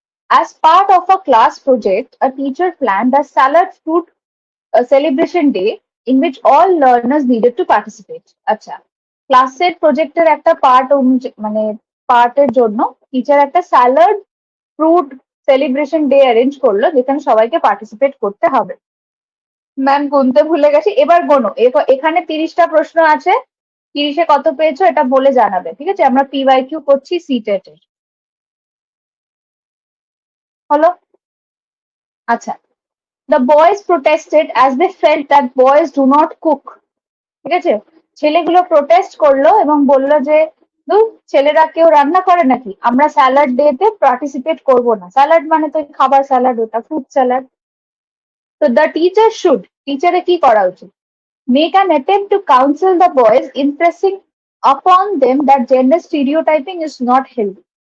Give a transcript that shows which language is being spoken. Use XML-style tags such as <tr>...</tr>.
<en>As part of a class project, a teacher planned a salad fruit celebration day in which all learners needed to participate.</en> <bn>আচ্ছা, ক্লাসের প্রজেক্টের একটা part মানে পার্টের জন্য teacher একটা salad fruit celebration day arrange করলো যেখানে সবাইকে পার্টিসিপেট করতে হবে। ম্যাম গুনতে ভুলে গেছি, এবার গোনো। এখানে 30টা প্রশ্ন আছে, 30-এ কত পেয়েছো এটা বলে জানাবে, ঠিক আছে? আমরা পিওয়াইকিউ করছি সিটেট এর, হলো? আচ্ছা,</bn> <en>the boys protested as they felt that boys do not cook.</en> <bn>ঠিক আছে, ছেলেগুলো প্রোটেস্ট করলো এবং বললো যে ছেলেরা কেউ রান্না করে নাকি, আমরা স্যালাড ডে তে পার্টিসিপেট করবো না। স্যালাড মানে তো খাবার স্যালাড, ওটা ফ্রুট স্যালাড। তো</bn> <en>the teacher should,</en> <bn>টিচারে কি করা উচিত?</bn> <en>Make an attempt to counsel the boys impressing upon them that gender stereotyping is not healthy.</en>